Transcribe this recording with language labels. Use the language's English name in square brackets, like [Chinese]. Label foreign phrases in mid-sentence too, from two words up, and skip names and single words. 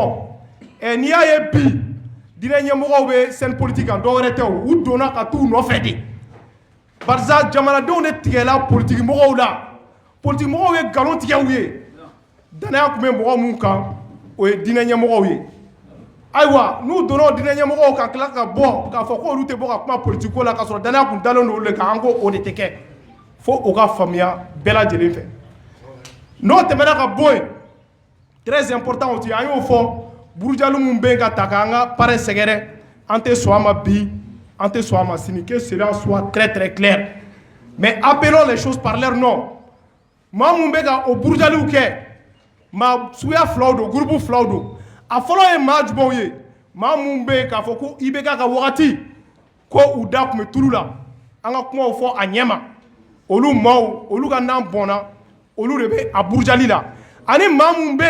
[Bambara] fɔ n'i y'a ye bi diinɛ ɲɛmɔgɔw bɛ [French] scène politique [Bambara] kan dɔwɛrɛ tɛ o u donna ka t'u nɔfɛ de barisa jamanadenw de tigɛla politique mɔgɔw la politique mɔgɔw ye nkalon tigɛ u ye danaya tun bɛ mɔgɔ minnu kan o ye diinɛ ɲɛmɔgɔw ye ayiwa n'u donna o diinɛ ɲɛmɔgɔw ka tila ka bɔ k'a fɔ k'olu tɛ bɔ ka kuma politique ko la k'a sɔrɔ danaya tun dalen don olu de kan an ko o de tɛ kɛ fo o ka faamuya bɛɛ lajɛlen fɛ n'o tɛmɛna ka bɔ yen [French] très important aussi [Bambara] an y'o fɔ burujali min bɛ yen ka ta k'an ka parrain sɛgɛrɛ an tɛ sɔn a ma bi an tɛ sɔn a ma sini [French] que cela soit très très clair mais appelons les choses par leur nom [Bambara] maa mun bɛ ka o burujaliw kɛ maa suguya filaw don groupe filaw don a fɔlɔ ye maa jumɛnw ye maa mun bɛ yen k'a fɔ ko IBK ka wagati ko u da tun bɛ tulu la an ka kumaw fɔ a ɲɛ ma olu maaw olu ka nan bɔnna olu de bɛ a burujali la ani maa mun bɛ